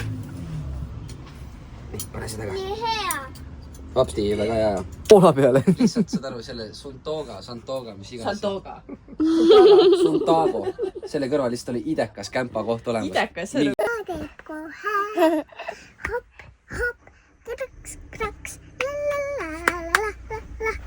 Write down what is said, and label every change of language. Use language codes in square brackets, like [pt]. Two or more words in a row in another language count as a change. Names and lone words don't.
[et] Nii, pane seda ka. Nii hea. Apsti, väga hea. Poola peale. Lihtsalt saad aru, selle Santoga, mis iganes. Santoga. Suntago. Selle kõrval lihtsalt oli idekas kämpa koht olemas. Idekas, see oli. Teeb kohe. Hopp, hopp, kraks, kraks, la la la la la la.